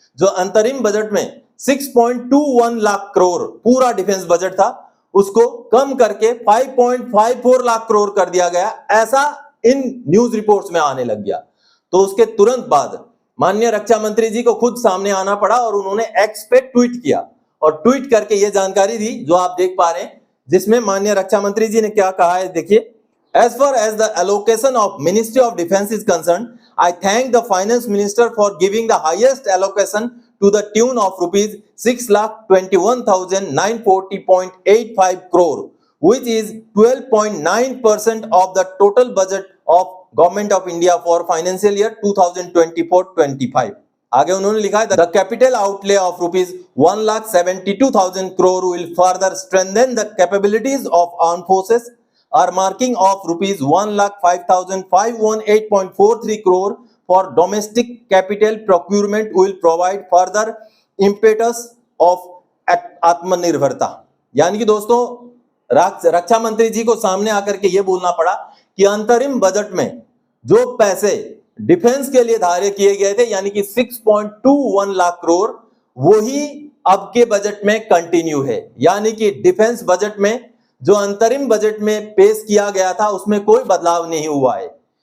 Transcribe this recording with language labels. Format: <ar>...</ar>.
<hi>जो अंतरिम बजट में 6.21 लाख करोड़ पूरा डिफेंस बजट था, उसको कम करके 5.54 लाख करोड़ कर दिया गया, ऐसा इन न्यूज रिपोर्ट्स में आने लग गया। तो उसके तुरंत बाद माननीय रक्षा मंत्री जी को खुद सामने आना पड़ा और उन्होंने एक्स पे ट्वीट किया और ट्वीट करके ये जानकारी दी जो आप देख पा रहे हैं, जिसमें माननीय रक्षा मंत्री जी ने क्या कहा है, देखिए।</hi> <en>As far as the allocation of Ministry of Defence is concerned, I thank the Finance Minister for giving the highest allocation to the tune of rupees 6,21,940.85 crore, which is 12.9% of the total budget of Government of India for financial year 2024-25.</en> <hi>आगे उन्होंने लिखा है,</hi> <en>the capital outlay of rupees 1,72,000 crore will further strengthen the capabilities of armed forces. Earmarking of rupees 1,05,518.43 crore for domestic capital procurement will provide further impetus of आत्मनिर्भरता।</en> <hi>यानी कि दोस्तों रक्षा मंत्री जी को सामने आकर के ये बोलना पड़ा कि अंतरिम बजट में जो पैसे डिफेंस के लिए धार्य किए गए थे, यानी कि 6.21 लाख करोड़, वही अब के बजट में कंटिन्यू है। यानी कि डिफेंस बजट में जो अंतरिम बजट में पेश किया गया था उसमें कोई बदलाव नहीं हुआ है।</hi>